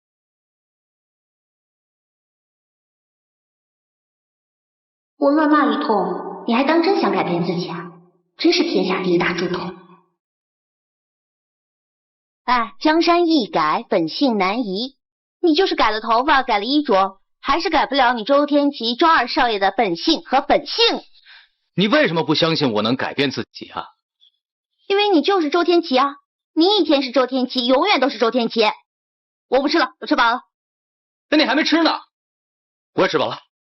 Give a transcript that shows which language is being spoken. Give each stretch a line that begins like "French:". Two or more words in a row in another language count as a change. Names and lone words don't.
Chinese: 我亂罵一通，你還當真想改變自己啊？真是天下第一大豬頭。哎，江山易改，本性難移。你就是改了頭髮，改了衣着，還是改不了你周天齊、周二少爺的本性和本性。你為什麼不相信我能改變自己啊？因為你就是周天齊啊！你一天是周天齊，永遠都是周天齊。我不吃了，我吃飽了。那你還沒吃呢，我也吃飽了。